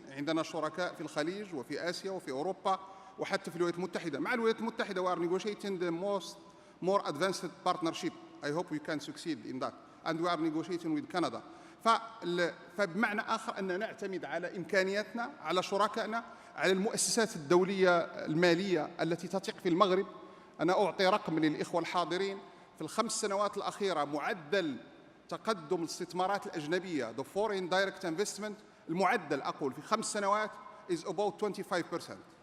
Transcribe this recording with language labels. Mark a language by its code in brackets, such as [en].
[ar] عندنا شركاء في الخليج وفي آسيا وفي أوروبا وحتى في الولايات المتحدة. مع الولايات المتحدة [en] we are negotiating the more advanced partnership. I hope we can succeed in that. And we are negotiating with Canada. [ar] فبمعنى آخر أن نعتمد على إمكانياتنا، على شركائنا، على المؤسسات الدولية المالية التي تثق في المغرب. أنا أعطي رقم للإخوة الحاضرين: في ال5 سنوات الأخيرة معدل تقدم الاستثمارات الأجنبية [en] the foreign direct investment، [ar] المعدل أقول في 5 سنوات [en] is about 25%.